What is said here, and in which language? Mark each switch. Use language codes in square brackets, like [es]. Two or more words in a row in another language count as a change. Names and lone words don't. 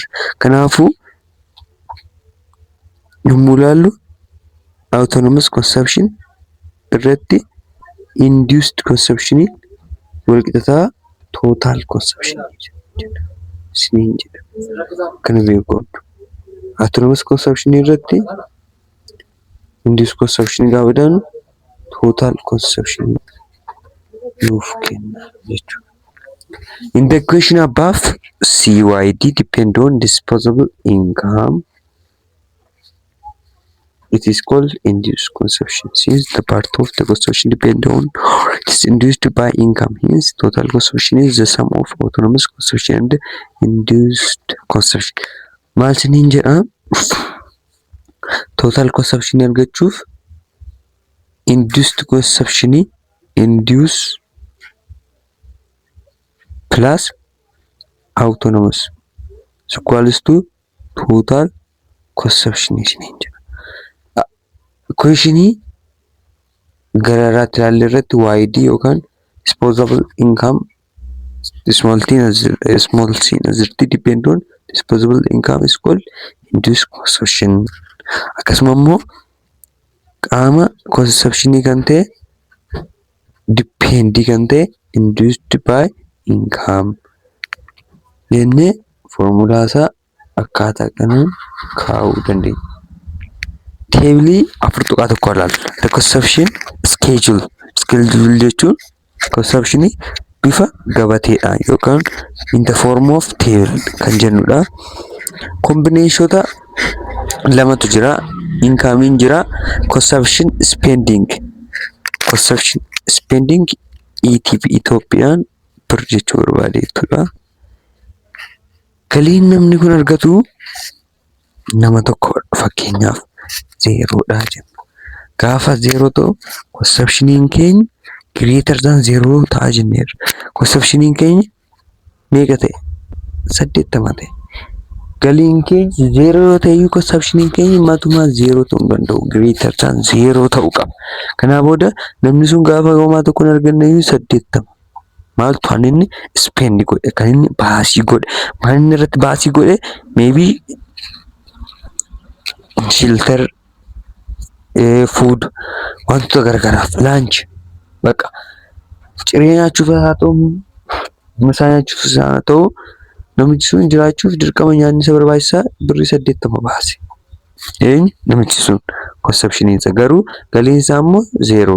[om] Kanaafuu yommuu ilaallu [en] autonomous consumption [om] irratti [en] induced consumption [om] wal qixataa [en] total consumption [om] jedha. Siniin jedha. Kana beekuu qabdu. [en] Autonomous consumption [om] irratti [en] induced consumption [om] gaafa jedhamu [en] total consumption [om] nuuf kenna jechuudha. [en] In the equation above, CYD depend on disposable income. It is called induced consumption since the part of the consumption depend on or it is induced by income. Hence, total consumption is the sum of autonomous consumption and induced consumption. [om] Maal siniin jedha? [en] Total consumption [om] argachuuf [en] induced consumption induce plus autonomous equals to total consumption [om] siniin jedha. [en] Equation [om] gararaatti ilaalle irratti [en] YD yookaan disposable income small c asirratti depend on disposable income is called induced consumption. [om] Akkasuma immoo qaama consumption kan ta'e depend kan ta'e [en] induced by income [om] jennee formulaa isaa akkaataa kanaan kaa'uu dandeenya. Table afur tuqaa tokko ilaalla. [en] The consumption schedule [om] jechuun consumption bifa gabateedhaan yookaan [en] in the form of table [om] kan jennudha. Kombineeshota lamatu jira. Income jira, [en] consumption spending. Consumption spending [om] ETP Itoophiyaan bir jechuu barbaade jechuudha. Galiin namni kun argatu nama tokko fakkeenyaaf zeeroodha jenna. Gaafa zeeroo ta'u consumptioniin keenya [en] greater than zero [om] ta'a jenneerra. Consumptioniin keenya meeqa ta'e? 80 ta'e. Galiin keenya zeeroo yoo ta'e consumptioniin keenya matumaa zeeroo ta'uu danda'u. [en] Greater than zero [om] ta'uu qaba. Kanaa booda namni sun gaafa homaa tokko hin arganne 80. Maaltu kan inni spend godhe, kan inni baasii godhe, maal inni irratti baasii godhe, [en] maybe shelter, food, [om] wantoota garagaraaf lunch, bakka ciree nyaachuuf haa ta'u, misaa nyaachuuf haa ta'u, namichi sun jiraachuuf dirqama nyaanni isa barbaachisaa birrii 80 baase. Namichi sun consumption isa garuu galiin isaa immoo zeero.